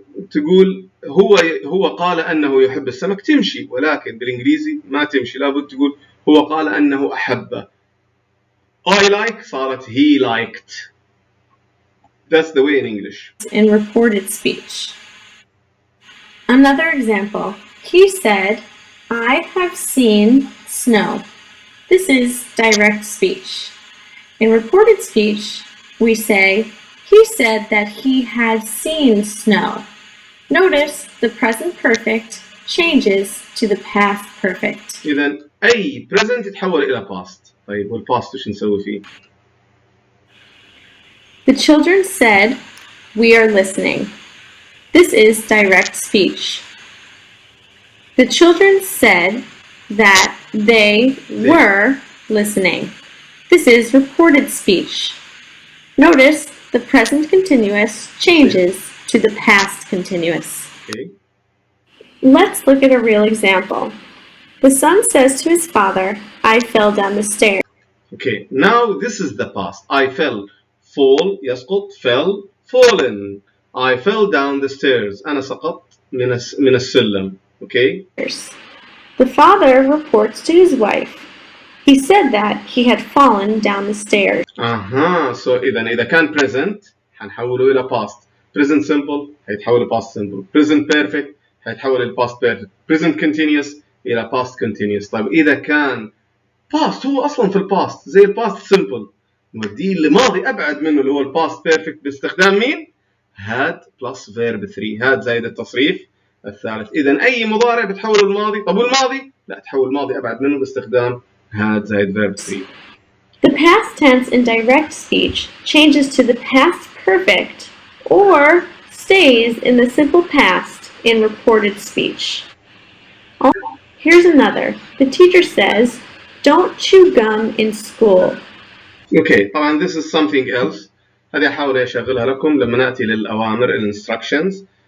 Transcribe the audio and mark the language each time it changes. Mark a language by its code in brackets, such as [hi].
[ar] تقول هو قال أنه يحب السمك، تمشي. ولكن بالإنجليزي ما تمشي، لابد تقول هو قال أنه أحبه. [en] I like صارت he liked. That's the way in English. In reported speech. Another example. He said, I have seen snow. This is direct speech. In reported speech, we say, he said that he had seen snow. Notice the present perfect changes to the past perfect. [ar] إذن أي present يتحول إلى past. طيب والpast إيش نسوي فيه؟ [en] The children said, we are listening. This is direct speech. The children said that they were listening. This is reported speech. Notice the present continuous changes to the past continuous. Okay. Let's look at a real example. The son says to his father, I fell down the stairs. Okay, now this is the past. I fell. Fall يسقط. Fell. Fallen. I fell down the stairs. [ar] أنا سقطت من السلم. [en] Okay. The father reports to his wife. He said that he had fallen down the stairs. [ar] So إذا كان present حنحوله إلى past. [en] Present simple هيتحول إلى past simple. Present perfect هيتحول إلى past perfect. Present continuous إلى past continuous. [ar] طيب إذا كان past هو أصلا في الباست زي الباست simple، نوديه لماضي أبعد منه اللي هو الباست بيرفكت باستخدام مين؟ [en] had plus verb 3. [ar] had زائد التصريف الثالث. إذا أي مضارع بتحول الماضي. طب والماضي؟ لا، تحول الماضي أبعد منه باستخدام had زائد verb 3. [en] The past tense in direct speech changes to the past perfect or stays in the simple past in reported speech. Here's another. The teacher says, don't chew gum in school. Okay, طبعا this is something else. [ar] هذه أحاول أشغلها لكم لما نأتي للأوامر instructions.